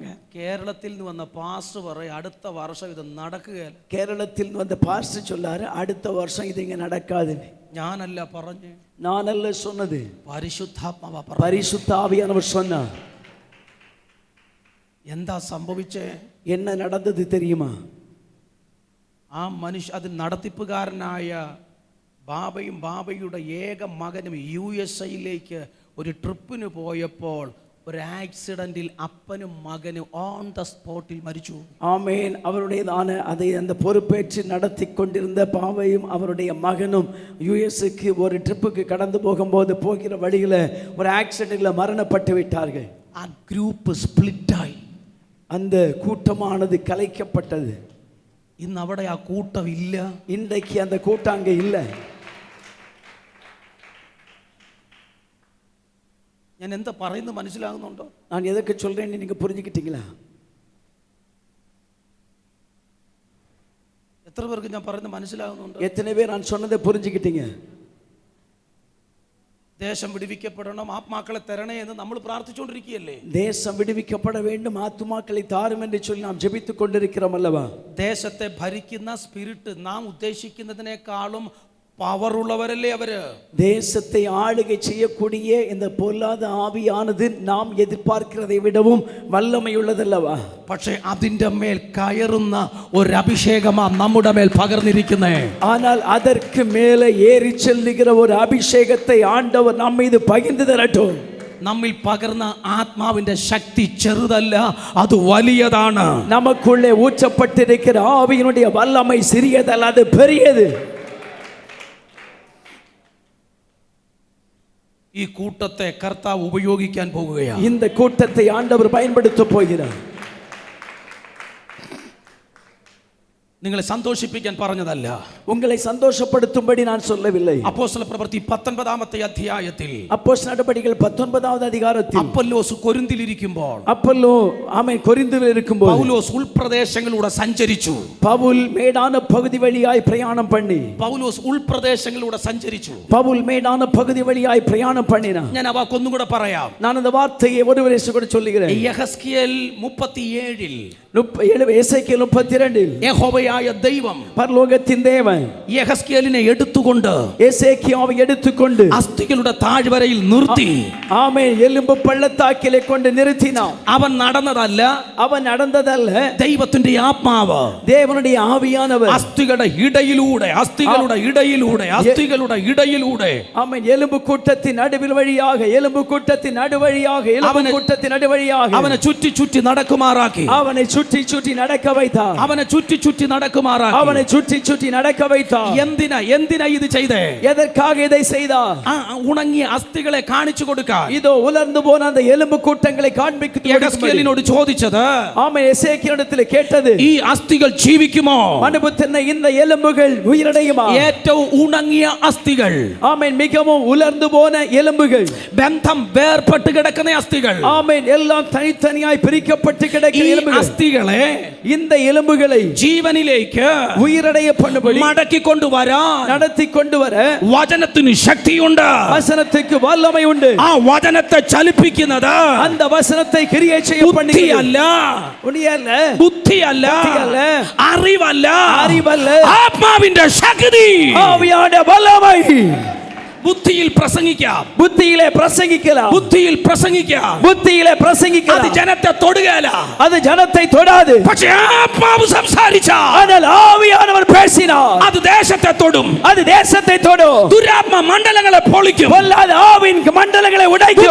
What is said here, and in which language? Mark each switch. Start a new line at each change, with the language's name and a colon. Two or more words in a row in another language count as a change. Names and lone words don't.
Malayalam: കേരളത്തിൽ നിന്ന് വന്ന പാസ്റ്റർ പറയും, അടുത്ത വർഷം ഇത് നടക്കുകയില്ല.
Tamil: கேரளத்தில் வந்த பாஸ்டர் சொல்லாரு, அடுத்த வருஷம் இது இங்க நடக்காதுன்னு.
Malayalam: ഞാനല്ല പറഞ്ഞു,
Tamil: நானல்ல சொன்னது,
Malayalam: പരിശുദ്ധാത്മാവാ പറഞ്ഞു.
Tamil: பரிசுத்த ஆவியானவர் சொன்னார்.
Malayalam: എന്താ സംഭവിച്ചേ?
Tamil: என்ன நடந்தது தெரியுமா?
Malayalam: ആ മനുഷ്യ അത് നടത്തിപ്പുകാരനായ ബാബയും ബാബയുടെ ഏക മകനും USA ഒരു ട്രിപ്പിന് പോയപ്പോൾ ഒരു ആക്സിഡന്റിൽ അപ്പനും മകനും
English: on the spot
Malayalam: മരിച്ചു.
Tamil: ஆமென். அவருடையதான அதை அந்த பொறுப்பேற்று நடத்தி கொண்டிருந்த பாவையும் அவருடைய மகனும் யுஎஸ்க்கு ஒரு ட்ரிப்புக்கு கடந்து போகும்போது போகிற வழியில ஒரு ஆக்சிடென்ட்ல மரணப்பட்டு விட்டார்கள்.
Malayalam: ആ ഗ്രൂപ്പ് സ്പ്ലിറ്റായി.
Tamil: அந்த கூட்டமானது கலைக்கப்பட்டது.
Malayalam: ഇന്ന് അവിടെ ആ കൂട്ടം ഇല്ല.
Tamil: இன்றைக்கு அந்த கூட்டம் அங்கே இல்லை.
Malayalam: ഞാൻ എന്താ പറയുന്നത് മനസ്സിലാകുന്നുണ്ടോ?
Tamil: நான் எதற்கு சொல்றேன்னு நீங்க புரிஞ்சுக்கிட்டீங்களா?
Malayalam: എത്ര പേർക്ക് ഞാൻ പറയുന്നത് മനസ്സിലാകുന്നുണ്ടോ?
Tamil: எத்தனை பேர் நான் சொன்னதை புரிஞ்சுக்கிட்டீங்க?
Malayalam: ദേശം വിടുവിക്കപ്പെടണം, ആത്മാക്കളെ തരണേ എന്ന് നമ്മൾ പ്രാർത്ഥിച്ചുകൊണ്ടിരിക്കുകയല്ലേ?
Tamil: தேசம் விடுவிக்கப்பட வேண்டும், ஆத்துமாக்களை தாரும் என்று சொல்லி நாம் ஜெபித்துக் கொண்டிருக்கிறோம் அல்லவா?
Malayalam: ദേശത്തെ ഭരിക്കുന്ന സ്പിരിറ്റ് നാം ഉദ്ദേശിക്കുന്നതിനേക്കാളും പവറുള്ളവരല്ലേ അവര്?
Tamil: தேசத்தை ஆளுகை செய்யக்கூடிய இந்த பொல்லாத ஆவியானது நாம் எதிர்பார்க்கிறதை விடவும் வல்லமையுள்ளதல்லவா?
Malayalam: പക്ഷേ അതിന്റെ മേൽ കയറുന്ന ഒരു അഭിഷേകമാ നമ്മുടെ മേൽ പകർന്നിരിക്കുന്നേ.
Tamil: ஆனால் அதற்கு மேலே ஏறி செல்லுகிற ஒரு அபிஷேகத்தை ஆண்டவர் நம்ம மீது பகிர்ந்து தரட்டும்.
Malayalam: നമ്മിൽ പകർന്ന ആത്മാവിന്റെ ശക്തി ചെറുതല്ല, അത് വലിയതാണ്.
Tamil: நமக்குள்ளே ஊற்றப்பட்டிருக்கிற ஆவியினுடைய வல்லமை சிறியதல்ல, அது பெரியது.
Malayalam: ഈ കൂട്ടത്തെ കർത്താവ് ഉപയോഗിക്കാൻ പോകുകയാണ്.
Tamil: இந்த கூட்டத்தை ஆண்டவர் பயன்படுத்த போகிறார்.
Malayalam: നിങ്ങളെ സന്തോഷിപ്പിക്കാൻ പറഞ്ഞതല്ല,
Tamil: உங்களை சந்தோஷப்படுத்தும்படி நான் சொல்லவில்லை.
Malayalam: അപ്പോസ്തല പ്രവൃത്തി 19-ാമത്തെ അധ്യായത്തിൽ
Tamil: அப்போஸ்தலர் நடபடிகள் 19வது அதிகாரத்தில்
Malayalam: അപ്പൊല്ലോസ് കൊരിന്തിലിരിക്കുമ്പോൾ
Tamil: அப்பல்லோ ஆமென் கொரிந்தில் இருக்கும்போது
Malayalam: പൗലോസ് ഉൾപ്രദേശങ്ങളിലൂടെ സഞ്ചരിച്ചു.
Tamil: பவுல் மேடான பகுதி வழியாய் பிரயாணம் பண்ணி
Malayalam: പൗലോസ് ഉൾപ്രദേശങ്ങളിലൂടെ സഞ്ചരിച്ചു.
Tamil: பவுல் மேடான பகுதி வழியாய் பிரயாணம் பண்ணினான்.
Malayalam: ഞാൻ ആ വാക്കൊന്നും കൂടെ പറയാം.
Tamil: நான் அந்த வார்த்தையை ஒருவரே கூட சொல்லுகிறேன்.
Malayalam: യഹസ്കേൽ 37
Tamil: எசேக்கியேல் 32
Malayalam: യഹോവയായ ദൈവം
Tamil: பரலோகத்தின் தேவன்
Malayalam: യഹസ്കേലിനെ എടുത്തുകൊണ്ട്
Tamil: எசேக்கியாவை எடுத்துக்கொண்டு
Malayalam: അസ്ഥികളുടെ താഴ്വരയിൽ നിർത്തി.
Tamil: ஆமென். எலும்பு பள்ளத்தாக்கிலே கொண்டு நிறுத்தினான்.
Malayalam: അവൻ നടന്നതല്ല,
Tamil: அவன் நடந்ததல்ல,
Malayalam: ദൈവത്തിന്റെ ആത്മാവ്
Tamil: தேவனுடைய ஆவியானவர்
Malayalam: അസ്ഥികളുടെ ഇടയിലൂടെ
Tamil: ஆமென் எலும்பு கூட்டத்தின் நடுவில் வழியாக எலும்பு கூட்டத்தின் நடுவழியாக எலும்பு கூட்டத்தின் நடுவழியாக
Malayalam: അവനെ ചുറ്റി ചുറ്റി നടക്കുമാറാക്കി.
Tamil: அவனை சுற்றி சுற்றி நடக்க வைத்தார்.
Malayalam: അവനെ ചുറ്റി ചുറ്റി നടക്കുമാറാക്കി.
Tamil: அவனை சுற்றி சுற்றி நடக்க வைத்தார்.
Malayalam: എന്തിനാ ഇത് ചെയ്തേ?
Tamil: எதற்காக இதை செய்தார்?
Malayalam: ഉണങ്ങിയ അസ്ഥികളെ കാണിച്ചു കൊടുക്കാൻ.
Tamil: இதோ உலர்ந்து போன அந்த எலும்பு கூட்டங்களை காண்பிக்க
Malayalam: യഹസ്കേലിനോട് ചോദിച്ചത്,
Tamil: ஆமென், எசேக்கியேலிடத்தில் கேட்டது,
Malayalam: ഈ അസ്ഥികൾ ജീവിക്കുമോ?
Tamil: மனுபுத்தின இந்த எலும்புகள் உயிரடையுமா?
Malayalam: ഏറ്റവും ഉണങ്ങിയ അസ്ഥികൾ,
Tamil: ஆமென், மிகவும் உலர்ந்து போன எலும்புகள்,
Malayalam: ബന്ധം വേർപെട്ട് കിടക്കുന്ന അസ്ഥികൾ,
Tamil: ஆமென், எல்லாம் தனித்தனியாய் பிரிக்கப்பட்டு கிடக்கிற எலும்புகள்,
Malayalam: അസ്ഥികളെ
Tamil: இந்த എலுമ്പുகளை
Malayalam: ജീവനിലേക്ക്
Tamil: உயிரடைய பண்ணும்படி
Malayalam: മടക്കി കൊണ്ടുവരാൻ
Tamil: நடத்தி கொண்டு வர
Malayalam: വചനത്തിന് ശക്തിയുണ്ട്.
Tamil: வசனத்துக்கு வல்லமை உண்டு.
Malayalam: ആ വചനത്തെ ചലിപ്പിക്കുന്നത്
Tamil: அந்த வசனத்தை கிரியை செய்ய
Malayalam: ബുദ്ധിയല്ല, അറിവല്ല, ആത്മാവിന്റെ ശക്തി,
Tamil: ஆவியான வல்லமை.
Malayalam: ബുദ്ധിയിൽ പ്രസംഗിക്കാം,
Tamil: புத்தியிலே பிரசங்கிக்கலாம்,
Malayalam: ബുദ്ധിയിൽ പ്രസംഗിക്കാം,
Tamil: புத்தியிலே
Malayalam: അത്
Tamil: பிரசங்கிக்கலாம்,
Malayalam: ജനത്തെ തൊടുകയില്ല,
Tamil: அது ஜனத்தை தொடாது.
Malayalam: പക്ഷേ ആത്മാവ് സംസാരിച്ചാൽ
Tamil: ஆனால் ஆவியானவர் பேசினார்,
Malayalam: അത് ദേശത്തെ തൊടും.
Tamil: அது தேசத்தை தொடும்.
Malayalam: ദുരാത്മ മണ്ഡലങ്ങളെ പൊളിക്കും.
Tamil: பொல்லாத ஆவின் மண்டலங்களை உடைக்கும்.